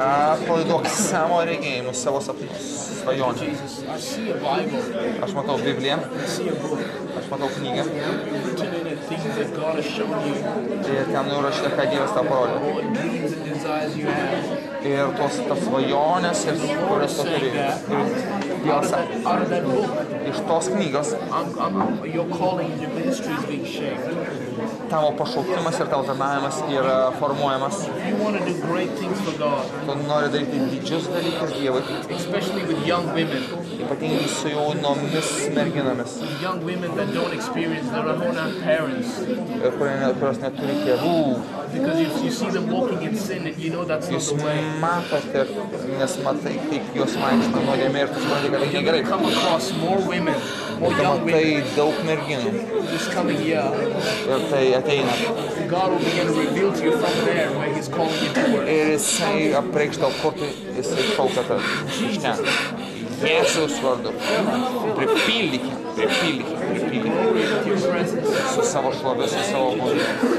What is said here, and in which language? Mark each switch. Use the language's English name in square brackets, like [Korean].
[Lithuanian] atpalaiduok savo regėjimus, savo sapnus, svajonę. [English] Jesus. I see a Bible. [Lithuanian] Aš matau Bibliją, [English] I see a book. [Lithuanian] aš matau knygą. [English] Written in it things that God has shown you. [Lithuanian] Ir ten užrašyta, ką Dievas tau parodė. [English] What dreams and desires you have. [Lithuanian] Ir tas svajonės, ir kurias tu turi. Ir Dievas sakė, [English] Out of that book, [Lithuanian] iš tos knygos [English] your calling and your ministry is being shaped. [Lithuanian] tavo pašaukimas ir tavo tarnavimas yra formuojamas. [English] You want to do great things for God, [Lithuanian] Tu nori daryti didžius dalykus Dievui, [English] especially with young women. [Lithuanian] ypatingai su jaunomis merginomis, [English] Young women that don't experience their own parents. [Lithuanian] ir kurios neturi tėvų. [English] Because you see them walking in sin and you know that's not [Lithuanian] Jūs [English] the way. [Lithuanian] matote, nes matai, kaip jos vaikšto nuodėmė ir tu supranti, kad tai [English] You're [Lithuanian] negerai. [English] going to come across more women, more [Lithuanian] Tu [English] young women [Lithuanian] matai daug merginų [English] this coming year. [Lithuanian] ir tai ateina. [English] God will begin to reveal to you from there where He's calling you to work. [Lithuanian] Ir jisai apreikš tau, kur jisai šaukia tave iš ten. Jėzaus vardu. Pripildykime. [English] Glory with your [Lithuanian] savo šlovės ir savo buvimą.